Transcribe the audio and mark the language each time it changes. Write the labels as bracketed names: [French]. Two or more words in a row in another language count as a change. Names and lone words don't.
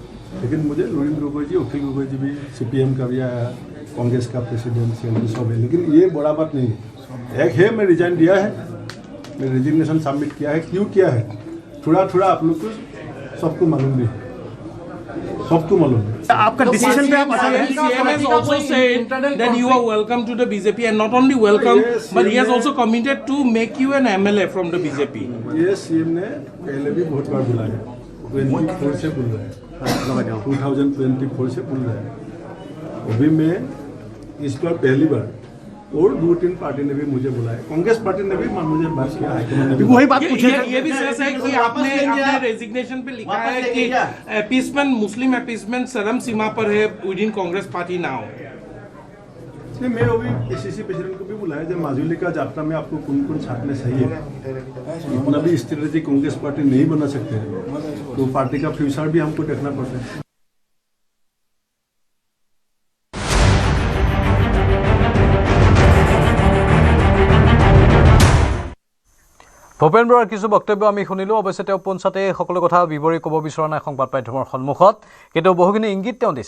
[Hindi] लेकिन मुझे लुरिन गोगोई जी, अखिल गोगोई जी भी, सीपीएम का भी आया, कांग्रेस का प्रेसिडेंट CLP सब है। लेकिन ये बड़ा बात नहीं है। एक है मैं रिजाइन दिया है, मैं [English] resignation submit [Hindi] किया है। क्यों किया है थोड़ा आप लोग को सबको मालूम भी है, सबको मालूम है। आपका डिसीजन पे आप [English] CM has also said that you are welcome to the BJP, and not only welcome, but he has also committed to make you an MLA from the BJP. [Hindi] ये सीएम ने पहले भी बहुत बार बुलाया, 24 से बुल रहा है, 2024 से बुल रहा है। अभी मैं इस बार पहली बार, और 2-3 पार्टी ने भी मुझे बुलाया, कांग्रेस पार्टी ने भी मुझे बात किया, हाईकमान ने भी वही बात पूछे। ये भी सच है कि आपने अपने रेजिग्नेशन पे लिखा है कि अपीसमेंट, [English] Muslim appeasement [Hindi] चरम सीमा पर है [English] within Congress party now. [Hindi] नहीं, मैं अभी ACC प्रेसिडेंट को भी बुलाया, जब माजुली का यात्रा में आपको कौन छाटने सही है। इतना भी स्ट्रेटेजी कांग्रेस पार्टी नहीं बना सकते हैं, तो पार्टी का फ्यूचर भी हमको देखना पड़ता है। [Assamese] ভূপেন বৰাৰ কিছু বক্তব্য আমি শুনিলোঁ। অৱশ্যে তেওঁ পোনছাতে সকলো কথা বিৱৰি ক'ব বিচৰা নাই সংবাদ মাধ্যমৰ সন্মুখত, কিন্তু বহুখিনি ইংগিত তেওঁ দিছে।